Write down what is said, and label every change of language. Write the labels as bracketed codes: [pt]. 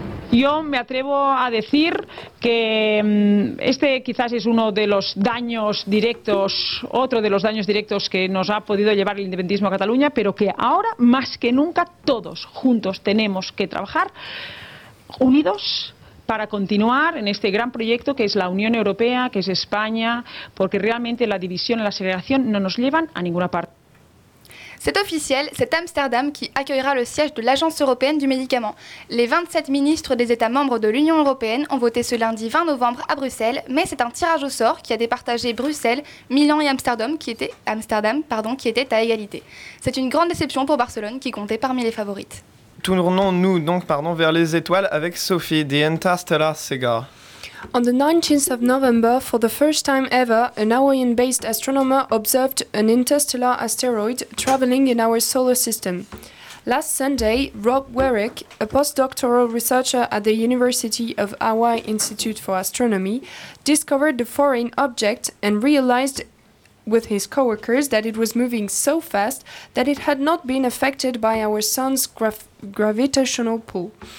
[es] Yo me atrevo a decir que este quizás es uno de los daños directos, otro de los daños directos que nos ha podido llevar el independentismo a Cataluña, pero que ahora más que nunca todos juntos tenemos que trabajar unidos para continuar en este gran proyecto que es la Unión Europea, que es España, porque realmente la división y la segregación no nos llevan a ninguna parte. [fr] C'est officiel, c'est Amsterdam qui accueillera le siège de l'Agence européenne du médicament. Les 27 ministres des États membres de l'Union européenne ont voté ce lundi 20 novembre à Bruxelles, mais c'est un tirage au sort qui a départagé Bruxelles, Milan et Amsterdam qui étaient à égalité. C'est une grande déception pour Barcelone qui comptait parmi les favorites. Tournons-nous donc vers les étoiles avec Sophie, [en] The Interstellar Cigar. On the 19th of November, for the first time ever, an Hawaiian-based astronomer observed an interstellar asteroid traveling in our solar system. Last Sunday, Rob Werick, a postdoctoral researcher at the University of Hawaii Institute for Astronomy, discovered the foreign object and realized with his co-workers that it was moving so fast that it had not been affected by our sun's gravitational pull.